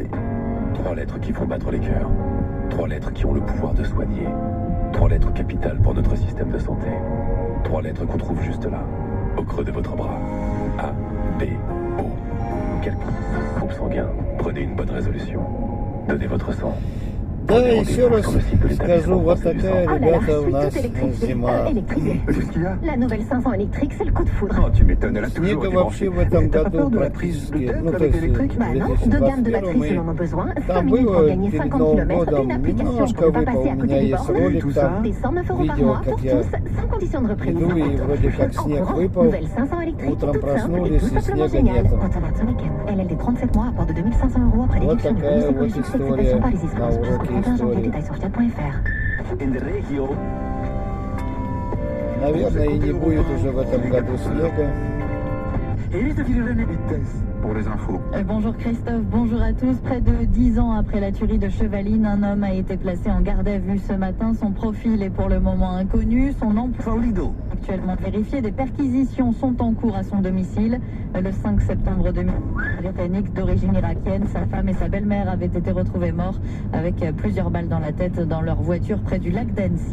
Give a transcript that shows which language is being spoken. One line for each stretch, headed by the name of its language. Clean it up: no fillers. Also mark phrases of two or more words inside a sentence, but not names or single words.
French: 3 lettres qui font battre les cœurs. 3 lettres qui ont le pouvoir de soigner. 3 lettres capitales pour notre système de santé. 3 lettres qu'on trouve juste là, au creux de votre bras. A, B, O. Quelqu'un. Groupe sanguin. Prenez une bonne résolution. Donnez votre sang.
Russian: Да, еще раз скажу, вот такая, ребята, у нас зима.
French: La nouvelle 500 électrique, c'est le coup de foudre. Oh, tu m'étonnes, elle a toujours
Russian: Снега вообще в этом году практически, ну то есть в
French: Bah non, deux gammes de batteries selon nos besoins, 5
Russian: там
French: minutes pour
Russian: было
French: gagner
Russian: перед
French: 50
Russian: Новым
French: km,
Russian: годом
French: une application
Russian: немножко
French: pour ne pas
Russian: выпал.
French: passer à
Russian: У
French: côté
Russian: меня
French: du
Russian: есть
French: bord,
Russian: ролик там,
French: des 109 € par
Russian: видео,
French: mois
Russian: как
French: pour
Russian: я
French: tous, sans condition de reprise.
Russian: иду и вроде как снег выпал.
French: Nouvelle 500 électrique,
Russian: Утром
French: toute simple et
Russian: проснулись
French: tout
Russian: и
French: simplement
Russian: снега
French: géniale.
Russian: нету.
French: Consommable ce week-end. LLD 37 mois, apport de 2500 € après
Russian: Вот
French: déduction de
Russian: такая
French: bonus
Russian: вот
French: écologique,
Russian: история
French: acceptation par les
Russian: на
French: escrocs. Jusqu'au
Russian: уроке
French: 31 janvier,
Russian: истории.
French: détails sur fiat.fr. In the regio.
Russian: Наверное, и не будет уже в этом году снега.
French: Pour les infos. Bonjour Christophe, bonjour à tous. Près de 10 ans après la tuerie de Chevaline, un homme a été placé en garde à vue ce matin. Son profil est pour le moment inconnu. Son emploi actuellement vérifié. Des perquisitions sont en cours à son domicile. Le 5 septembre 2000, britannique d'origine irakienne, sa femme et sa belle-mère avaient été retrouvés morts avec plusieurs balles dans la tête dans leur voiture près du lac d'Annecy.